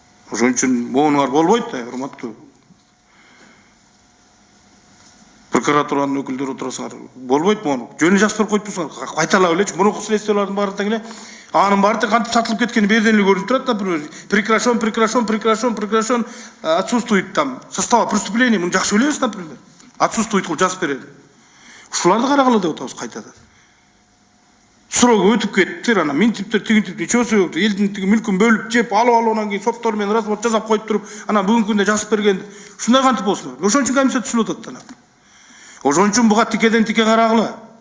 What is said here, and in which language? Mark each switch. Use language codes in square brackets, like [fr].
[ky] Ошон үчүн моунуңар болбойт да, урматтуу прокуратуранын өкүлдөрү отурасыңар. Болбойт мону. Жөнү жазып берип койпусуңар. Кайталап элечи, мурунку следствиялардын баары тең эле анын баары тең кантип сатылып кеткени берден эле көрүнүп турат, например. [ru] Прекращен, отсутствует там состава преступления. [ky] Муну жакшы билебиз, например. Отсутствует кылып жазып берели. Ушуларды карагыла деп атабыз кайтадан. Срок өтүп кеттир, ана минтиптер тигинтип нечөсү элдин тиги мүлкүн бөлүп жеп, алып анан кийин соттор менен развод жасап коюп туруп, анан бүгүнкү күндө жазып берген. Ушундай кантип болсун? Ошон үчүн комиссия түзүлүп атат да. Ошон үчүн буга тикеден тике карагыла.